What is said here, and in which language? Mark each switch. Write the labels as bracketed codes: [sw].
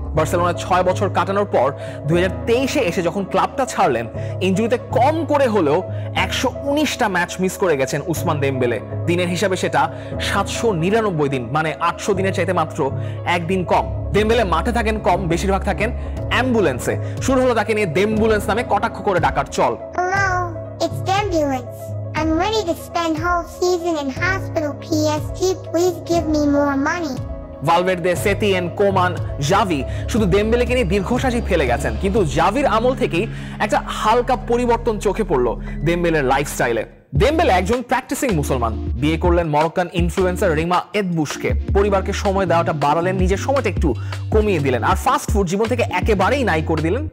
[bn] বার্সেলোনায় 6 বছর কাটানোর পর 2023-এ এসে যখন ক্লাবটা ছাড়লেন, ইনজুরিতে কম করে হলেও 119টা ম্যাচ মিস করে গেছেন উসমান দেমবেলে। দিনের হিসাবে সেটা 799 দিন, মানে 800 দিনের চাইতে মাত্র 1 দিন কম। দেমবেলে মাঠে থাকেন কম, বেশিরভাগ থাকেন অ্যাম্বুলেন্সে। শুরু হলো তাকে নিয়ে দেমবুলেন্স নামে কটাক্ষ করে ডাকার চল। [en] Hello, it's Dembulance. I'm ready to spend whole season in hospital. PSG, please give me more money. [bn] Valverde, সেতিয়ান, come on, Xavi শুধু দেমবেলেকে নিয়ে দীর্ঘশ্বাসই ফেলে গেছেন। কিন্তু জাভির আমল থেকেই একটা হালকা পরিবর্তন চোখে পড়লো দেমবেলের লাইফস্টাইলে। দেমবেলে একজন প্র্যাকটিসিং মুসলমান, বিয়ে করলেন মরক্কান ইনফ্লুয়েন্সার রিমা এদবুশকে, পরিবারকে সময় দেওয়াটা বাড়ালেন, নিজের সময়টা একটু কমিয়ে দিলেন, আর ফাস্ট ফুড জীবন থেকে একেবারেই নাই করে দিলেন।